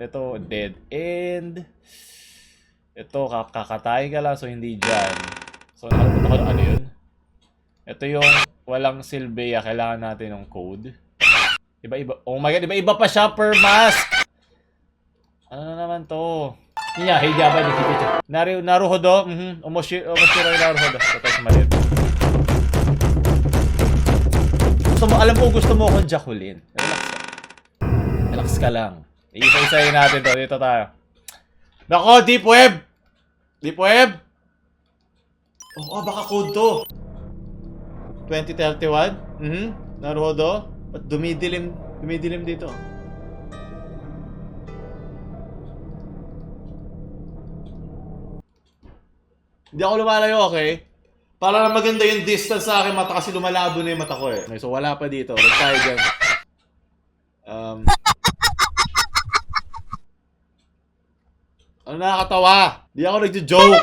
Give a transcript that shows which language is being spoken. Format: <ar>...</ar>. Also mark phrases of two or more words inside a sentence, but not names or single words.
<tl>Ito,</tl> <en>dead end.</en> <tl>Ito, kakatay ka lang. So, hindi dyan. So, nakalimutan ko na ano yun. Ito yung walang silbi. Kailangan natin ng code. Iba-iba.</tl> <en>Oh my god,</en> <tl>iba-iba pa siya per mask. Ano na naman to?</tl> <en>Yeah, hey</en> <tl>GaBi, nakikita. Naruhodo. Omoshiro yung naruhodo. Ito tayo sa maliit. Alam ko gusto mo akong jakulin. Relax ka lang. Isa-isayin natin to. Dito tayo. Nako,</tl> <en>deep web! Deep web?</en> <tl>Oh, baka code to. 2031? Naruhodo? Ba't dumidilim dito? Hindi ako lumalayo, okay? Para na maganda yung distance sa akin mata kasi lumalabo na yung mata ko eh. So wala pa dito. Huwag tayo dyan. Ano nakakatawa? Di ako nagjo-joke.</tl>